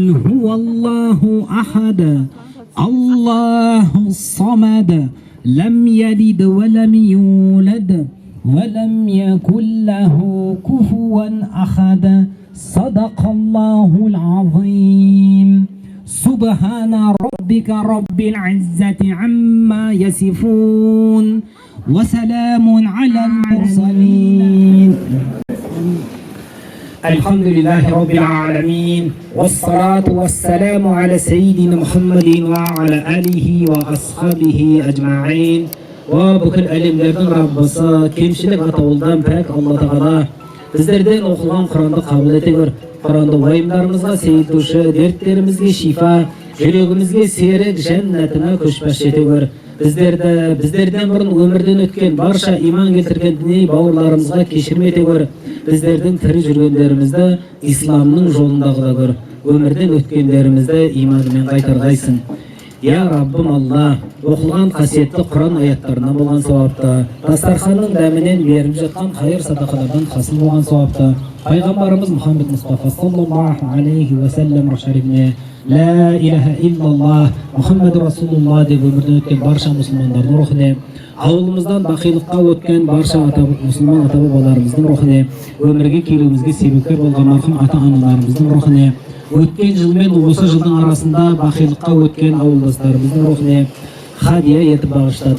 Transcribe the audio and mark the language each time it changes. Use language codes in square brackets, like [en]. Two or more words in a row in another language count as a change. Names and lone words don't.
[ar] هو الله أحد الله الصمد لم يلد ولم يولد ولم يكن له كفوا أحد صدق الله العظيم سبحان ربك رب العزة عما يصفون وسلام على المرسلين الحمد لله رب العالمين والصلاة والسلام على سيدنا محمد وعلى آله وأصحابه أجمعين وبكل [kk] әлемдердің Раббысы кемшілік атаулдан пәк Алла Тағала біздерден оқылған Құранды қабыл ете көр. Құранды уайымдарымызға сейілтуші, дерттерімізге шифа, жүрегімізге серік, жәннатына көшбасшы ете көр. Біздерден бұрын өмірден өткен барша иман келтірген діни бауырларымызға кешірім ете көр. Біздердің тірі жүргендерімізді исламның жолындағыда көр. Өмірден өткендерімізді иманымен қайтарғайсың. Я Раббым Алла, оқылған қасиетті Құран аяттарынан болған сауапты, дастарханның дәмінен беріп жатқан қайыр садақалардан хасыл болған сауапты, пайғамбарымыз Мұхаммед Мұстафа [ar] صلى الله عليه وسلم [kk] шарифіне [ar] لا إله إلا الله محمد رسول الله [kk] деп өмірден өткен барша мұсылмандардың рухіне, ауылымыздан бақилыққа өткен барша мұсылман ата-бабаларымыздың рухіне, өмірге келуімізге себепкер болған марқұм ата-аналарымыздың рухіне, өткен жыл мен осы жылдың арасында бақилыққа өткен ауылдастарымыздың рухіне хадия етіп бағыштадық.